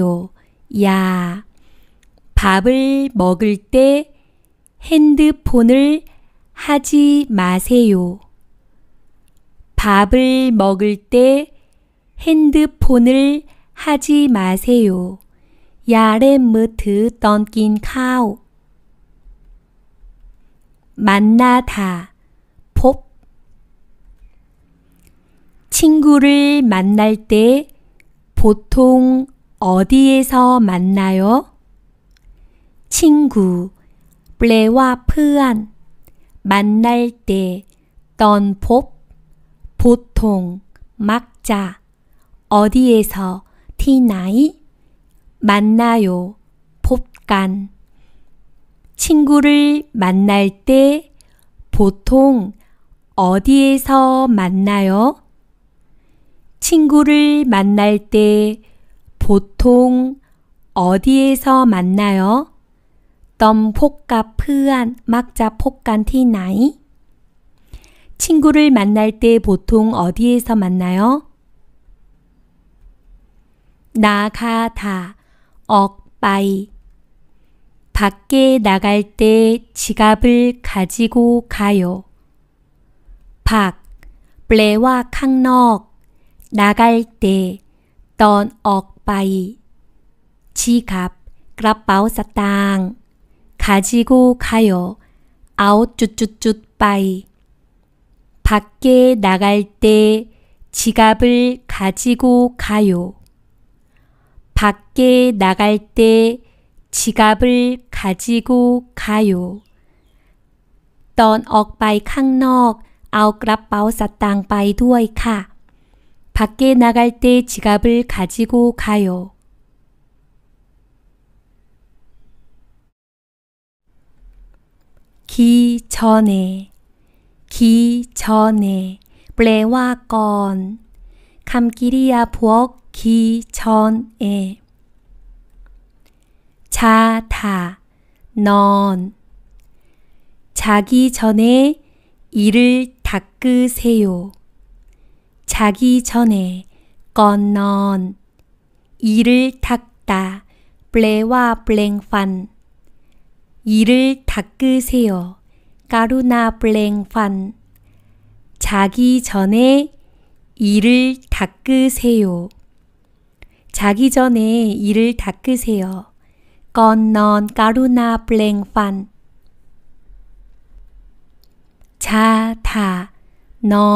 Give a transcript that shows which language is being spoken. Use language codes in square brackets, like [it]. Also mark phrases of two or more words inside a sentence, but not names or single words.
[ko] 야 밥을 먹을 때 핸드폰을 하지 마세요. 밥을 먹을 때 핸드폰을 하지 마세요. [th] อย่าเล่นมือถือตอนกินข้าว [ko] 만나다 พบ 친구를 만날 때 보통 어디에서 만나요? 친구 [th] แปลว่าเพื่อน [ko] 만날 때 [th] ตอนพบ [ko] 보통 [th] มักจะ [ko] 어디에서 ที่ไหน 만나요 [th] พบกัน [ko] 친구를 만날 때 보통 어디에서 만나요? 친구를 만날 때 보통 어디에서 만나요? [th] ตอนพบกับเพื่อนมักจะพบกันที่ไหน [ko] 친구를 만날 때 보통 어디에서 만나요? 나가다, [th] ออกไป. [ko] 밖에 나갈 때 지갑을 가지고 가요. 밖, [th] แปลว่าข้างนอก [ko] 나갈 때, [th] ตอนออกไป 지갑, กระเป๋าสตางค์ [ko] 가지고 가요. [th] เอา ไป [ko] 밖에 나갈 때 지갑을 가지고 가요. 밖에 나갈 때 지갑을 가지고 가요. [th] ตอนออกไปข้างนอกเอากระเป๋าสตางค์ไปด้วยค่ะ [ko] 밖에 나갈 때 지갑을 가지고 가요. 기전에, 기전에, [th] แปลว่าก่อน คำกริยาพวก 기전에. [ko] 자다, 넌. 자기 전에 이를 닦으세요. 자기 전에, [th] ก่อนนอน [ko] 이를 닦다, [th] แปลว่าแปรงฟัน [ko] 이를 닦으세요. [th] กรุณาแปรงฟัน. [ko] 자기 전에 이를 닦으세요. 자기 전에 이를 닦으세요. [th] ก่อนนอน กรุณาแปรงฟัน. 자다, 넌.